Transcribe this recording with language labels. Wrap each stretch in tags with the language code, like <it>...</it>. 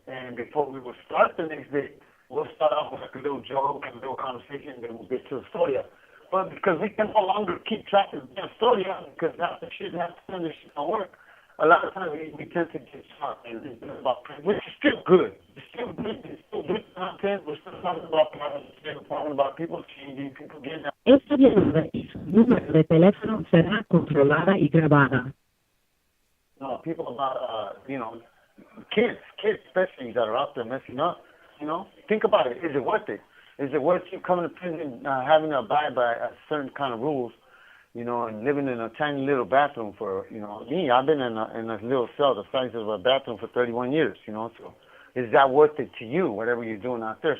<en>And before we will start the next day, we'll start off with like a little joke and a little conversation, and then we'll get to the story. But because we can no longer keep track of the story, because half the shit has to finish don't work, a lot of times we tend to get shot and it's about print, which is still good. It's still good. It's still good content. We're still talking about products. We're still talking about people changing, people getting out.</en> <es>Esta llamada y su número de teléfono será controlada y grabada.</es> <en>No, people about, kids especially that are out there messing up, think about it. Is it worth it? Is it worth you coming to prison, having to abide by a certain kind of rules, and living in a tiny little bathroom for, me, I've been in a little cell the size of a bathroom for 31 years, so is that worth it to you, whatever you're doing out there?</en>